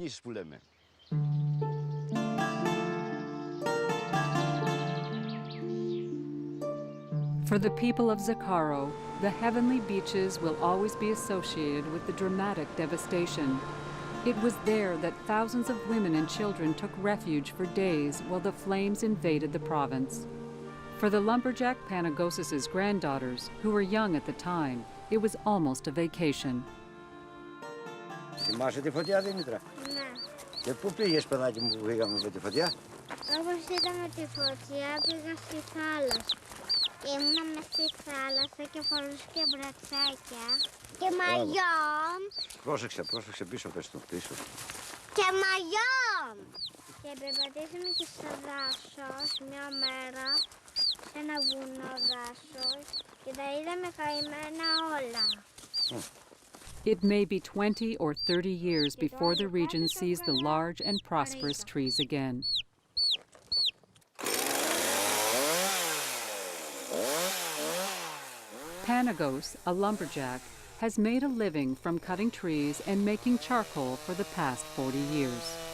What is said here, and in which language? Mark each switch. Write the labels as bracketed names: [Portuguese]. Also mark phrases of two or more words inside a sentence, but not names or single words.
[English] For the people of Zakaro, the heavenly beaches will always be associated with the dramatic devastation. It was there that thousands of women and children took refuge for days while the flames invaded the province. For the lumberjack Panagiotis' granddaughters, who were young at the time, it was almost a vacation. [Greek] Θυμάσαι τη φωτιά, Δήμητρα? Ναι. Και πού πήγες, παιδάκι μου, που πήγαμε με τη φωτιά? Όπως είδαμε τη φωτιά, πήγα στη θάλασσα. Ήμουνα μες στη θάλασσα και φορούσα και μπρατσάκια. Και μαγιό. Πρόσεξε, πρόσεξε, πίσω πες το, πίσω. Και μαγιό. Και περπατήσαμε και στο δάσος μια μέρα, σε ένα βουνό δάσος, και τα είδαμε καημένα όλα. [English] It may be 20 or 30 years before the region sees the large and prosperous trees again. Panagos, a lumberjack, has made a living from cutting trees and making charcoal for the past 40 years.